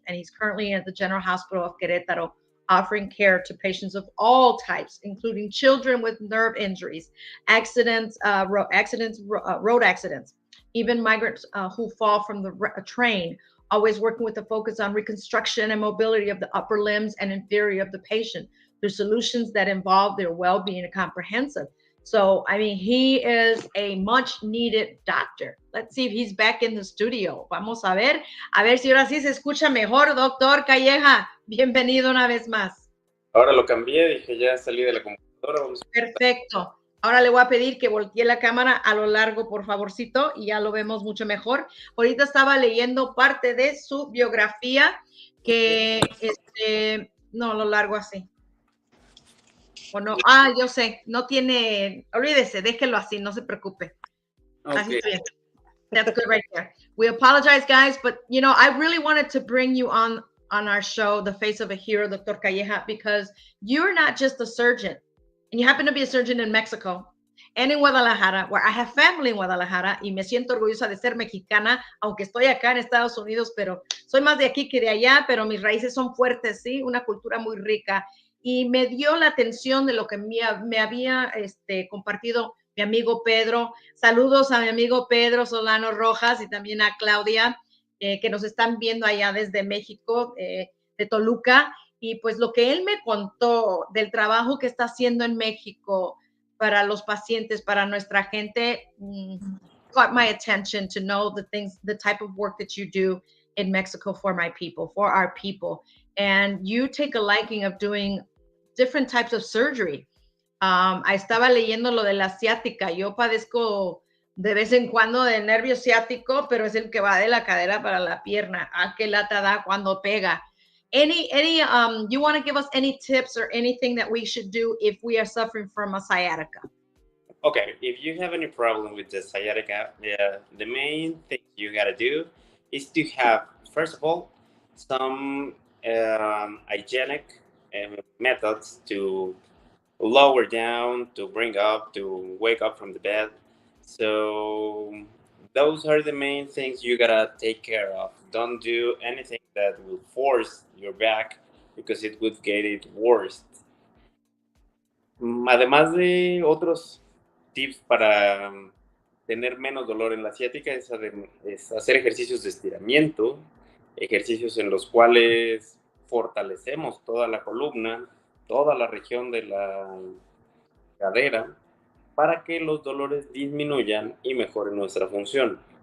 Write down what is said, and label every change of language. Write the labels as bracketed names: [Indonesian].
[English] And he's currently at the General Hospital of Querétaro, offering care to patients of all types, including children with nerve injuries, road accidents, even migrants who fall from the train, always working with a focus on reconstruction and mobility of the upper limbs and inferior of the patient through solutions that involve their well-being and comprehensive. So, I mean, he is a much needed doctor. Let's see if he's back in the studio. [Spanish] Vamos a ver si ahora sí se escucha mejor, doctor Calleja. Bienvenido una vez más. Ahora lo cambié, dije ya salí de la computadora. Perfecto. Ahora le voy a pedir que voltee la cámara a lo largo, por favorcito, y ya lo vemos mucho mejor. Ahorita estaba leyendo parte de su biografía que, no, lo largo así. O no, yo sé, no tiene, olvídese, déjelo así, no se preocupe. [English] Okay. [Spanish] Así está bien. [English] That's good right there. We apologize, guys, but you know, I really wanted to bring you on our show, The Face of a Hero, Dr. [Spanish] Calleja, [English] because you're not just a surgeon, and you happen to be a surgeon in Mexico and in Guadalajara, [Spanish] where I have family in Guadalajara, y me siento orgullosa de ser mexicana, aunque estoy acá en Estados Unidos, pero soy más de aquí que de allá, pero mis raíces son fuertes, ¿sí? Una cultura muy rica. Y me dio la atención de lo que me había compartido mi amigo Pedro. Saludos a mi amigo Pedro Solano Rojas y también a Claudia, que nos están viendo allá desde México, de Toluca. Y pues lo que él me contó del trabajo que está haciendo en México para los pacientes, para nuestra gente, [English] caught my attention to know the type of work that you do in Mexico for my people, for our people. And you take a liking of doing different types of surgery. [Spanish] Estaba leyendo lo de la ciática. Yo padezco de vez en cuando de nervio ciático, pero es el que va de la cadera para la pierna. Qué lata da cuando pega. [English] You want to give us any tips or anything that we should do if we are suffering from a sciatica? Okay, if you have any problem with the sciatica, the main thing you gotta do is to have, first of all, some hygienic methods to lower down, to bring up, to wake up from the bed. So those are the main things you gotta take care of. Don't do anything that will force your back because it would get it worse. [Spanish] Además de otros tips para tener menos dolor en la ciática es hacer ejercicios de estiramiento, ejercicios en los cuales fortalecemos toda la columna, toda la región de la cadera, para que los dolores disminuyan y mejoren nuestra función.